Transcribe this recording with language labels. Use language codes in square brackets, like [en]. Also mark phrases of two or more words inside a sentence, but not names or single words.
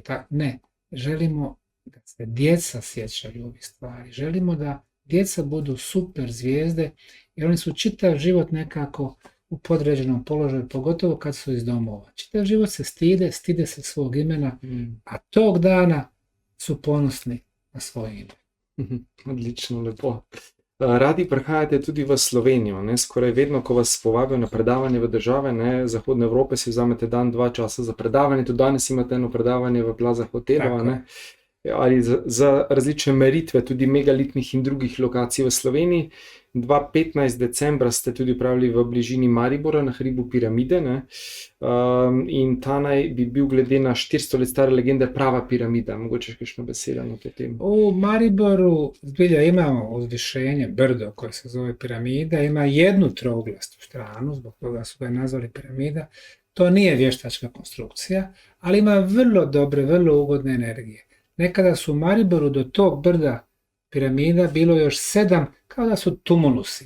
[bs] Ne, želimo da se djeca sjećaju ovih stvari. Želimo da djeca budu super zvijezde jer oni su čitav život nekako u podređenom položaju, pogotovo kad su iz domova. Čitav život se stide se svog imena, a tog dana su ponosni na svoje ime. [sl] Odlično, lepo. Radi prihajate tudi v Slovenijo, ne? Skoraj vedno, ko vas povabijo na predavanje v države, ne? Zahodne Evrope, si vzamete dan, 2 časa za predavanje, tudi danes imate eno predavanje v Plaza Hotelu, ne? Ali za različne meritve tudi megalitnih in drugih lokacij v Sloveniji. 15. decembra ste tudi upravili v bližini Maribora na hribu Piramide, ne? In ta naj bi bil glede na 400 let stare legende prava piramida. Mogoče kakšno besedo na to temo? [bs] U Mariboru zbilja imamo uzvišenje, brdo koje se zove Piramida, ima jednu trouglastu stranu, zbog toga su ga nazvali Piramida. To nije vještačka konstrukcija, ali ima vrlo dobre, vrlo ugodne energije. Nekada su u Mariboru do tog brda piramida bilo još 7, kao da su tumulusi.